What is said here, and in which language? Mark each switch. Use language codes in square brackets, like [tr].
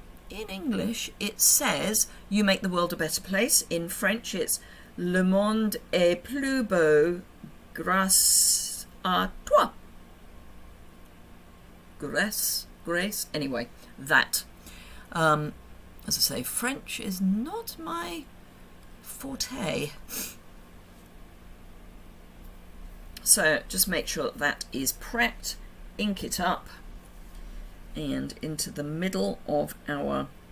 [en] In English, it says, "You make the world a better place." In French, it's [fr] "Le monde est plus beau grâce à toi." [en] Grace, anyway, that. As I say, French is not my forte. So just make sure that that is prepped, ink it up, and into the middle of our